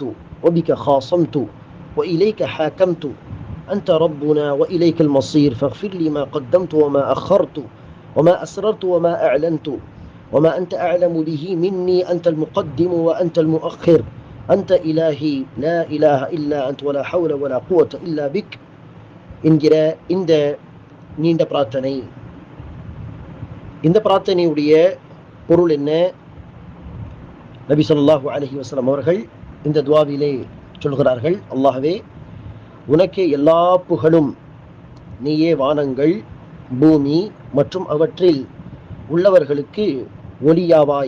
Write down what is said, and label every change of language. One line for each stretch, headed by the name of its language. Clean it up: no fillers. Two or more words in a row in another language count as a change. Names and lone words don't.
Arabic: وبك خاصمت وإليك حاكمت أنت ربنا وإليك المصير فاغفر لي ما قدمت وما أخرت وما أسررت وما أعلنت وما أنت أعلم به مني أنت المقدم وأنت المؤخر أنت إلهي لا إله إلا أنت ولا حول ولا قوة إلا بك
Tamil: என்கிற இந்த நீண்ட பிரார்த்தனை. இந்த பிரார்த்தனையுடைய பொருள் என்ன? நபி
Arabic: صلى الله عليه وسلم
Tamil: அவர்கள் இந்த துஆவிலே சொல்கிறார்கள், அல்லாஹ்வே உனக்கே எல்லா புகழும், நீயே வானங்கள் பூமி மற்றும் அவற்றில் உள்ளவர்களுக்கு ஒளியாவாய்.